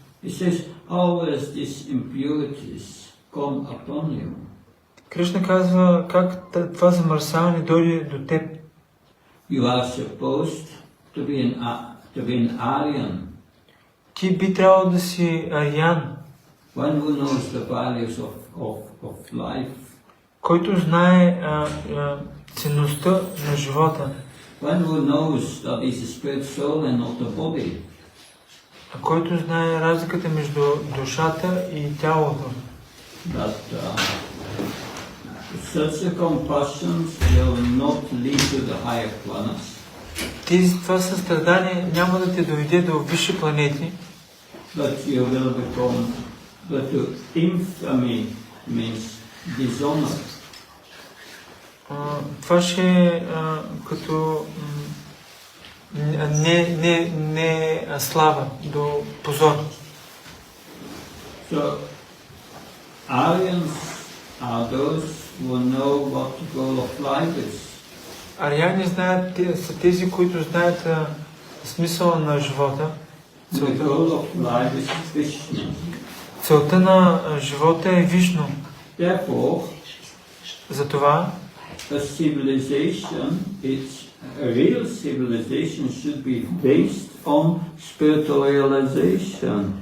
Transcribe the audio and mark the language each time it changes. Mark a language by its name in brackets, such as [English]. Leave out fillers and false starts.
[English] He says, always these impurities come upon you. [Bulgarian] Кришна казва как това замърсяване дойде до теб. [English] You are supposed to be an Aryan. [Bulgarian] Ти би трябвало да си ариян, [English] One who knows the values of life. [Bulgarian] който знае ценността на живота. [English] One who knows that is a spirit soul and not the body. [Bulgarian] Който знае разликата между душата и тялото. [English] That such a compassion will not lead to the higher planets. [Bulgarian] Това състрадание няма да те доведе до висши планети. [English] But you will become, but to infamy means dishonor. [Bulgarian] Това ще е като не слава, до позор. [English] So, Aryans are those who know what the goal of life is. [Bulgarian] Арияни са тези, които знаят смисъла на живота. [English] The goal of life is Krishna. [Bulgarian] Целта на живота е Вишну. [English] Therefore, [Bulgarian] Затова [English] a real civilization should be based on spiritual realization.